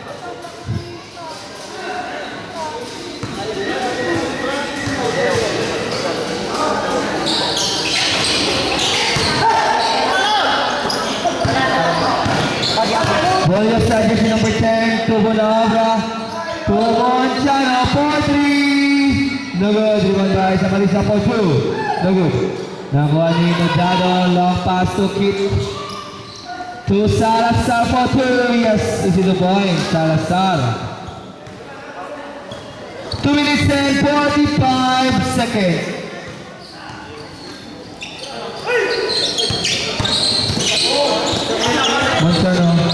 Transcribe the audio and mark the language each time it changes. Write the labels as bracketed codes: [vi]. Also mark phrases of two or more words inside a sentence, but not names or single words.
[en] Bolgasa jersey number 10 to Bonobra. To Monchano, 4-3. No good. Rebound by Samarisa for 2. No good. [tl] Nakuha ni Nodado. [en] Long pass to Kit. To Salazar for 2. Yes, this is the point. Salazar. 2 minutes and 45 seconds. Monchano.